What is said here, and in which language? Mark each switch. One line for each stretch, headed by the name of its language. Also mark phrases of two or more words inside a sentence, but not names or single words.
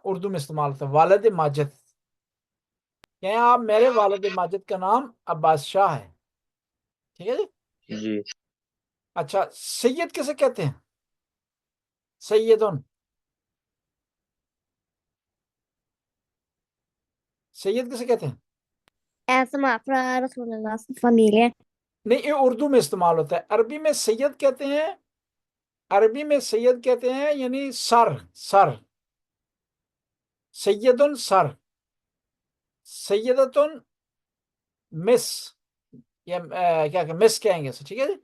Urdu: اردو میں استعمال ہوتا ہے والد ماجد۔ یہاں آپ، میرے والد ماجد کا نام عباس شاہ ہے، ٹھیک ہے جی? जी। اچھا، سید کسے کہتے ہیں؟ سیدن، سید کسے کہتے ہیں?
Swedish: En som är från Rasulullahs familj.
Urdu: نہیں یہ اردو میں استعمال ہوتا ہے. عربی میں سید کہتے ہیں، عربی میں سید کہتے ہیں یعنی
English: sir, sir.
Urdu: سیدن سر، سیدتن مس، یا کیا کہ مس کہیں گے، ٹھیک ہے جی.